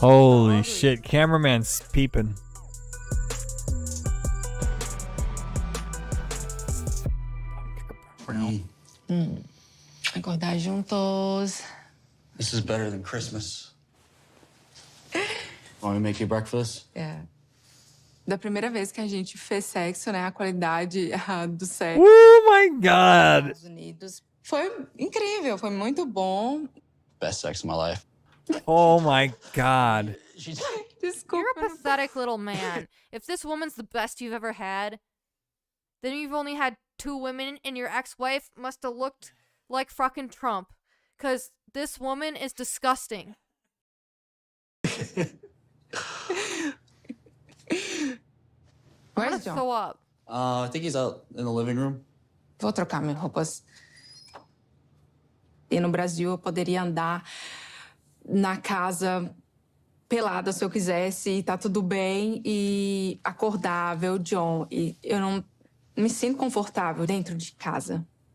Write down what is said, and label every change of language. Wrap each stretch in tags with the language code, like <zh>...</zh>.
<en>Holy shit. Cameraman's peeping.</en> <pt>Acordar juntos.</pt> <en>This is better than Christmas. Want me to make you breakfast?</en> <pt>É. Da primeira vez que a gente fez sexo, né? A qualidade do sexo.</pt> <en>Oh my God.</en> <pt>Nos Estados Unidos foi incrível, foi muito bom.</pt> <en>Best sex of my life. Oh my God. You're a pathetic little man. If this woman's the best you've ever had, then you've only had 2 women, and your ex-wife must have looked like fucking Trump. Because this woman is disgusting. Where's John? Throw up. I think he's out in the living room.</en> <pt>Vou trocar minhas roupas. E no Brasil eu poderia andar na casa pelada se eu quisesse, e tá tudo bem, e acordável, John. E eu não me sinto confortável dentro de casa.</pt>